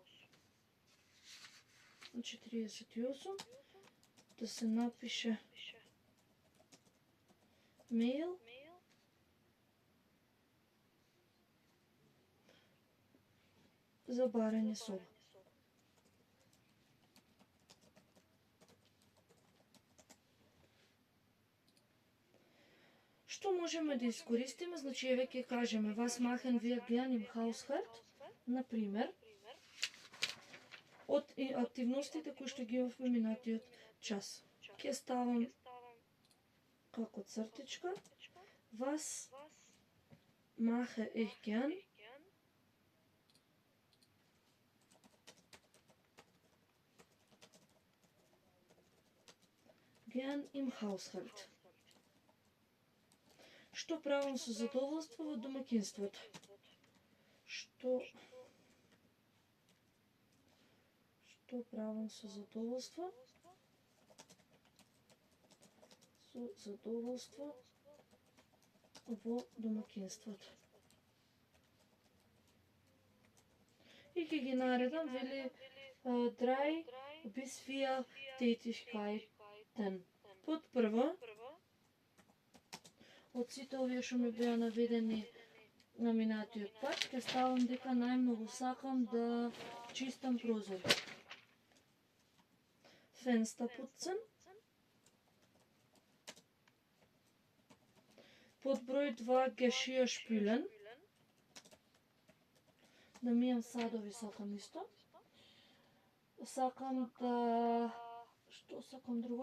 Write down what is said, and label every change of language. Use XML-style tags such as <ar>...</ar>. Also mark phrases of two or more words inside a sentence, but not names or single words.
<mk>На 48 да се напише мейл за барање соба. Што можеме да искористиме? Значи, еве ќе кажеме</mk> <de>was machen wir gern im Haushalt?</de> <mk>Например, од активностите кои што ги имавме минатиот час. Ќе ставам како цртичка</mk> <de>was mache ich gern im Haushalt.</de> <mk>Што правам со задоволство во домаќинството? Што правам со задоволство? Со задоволство во домаќинството. И ќе ги наредам, вели</mk> <de>3 bis 4 Tätigkeiten.</de> <mk>Под прво, од сите овие што ми беа наведени на минатиот пат, ќе ставам дека најмногу сакам да чистам прозори.</mk> <de>Fenster putzen.</de> <mk>Под број 2</mk> <de>Geschirr spülen.</de> <mk>Да мијам садови сакам исто. Сакам да... Што сакам друго?</mk>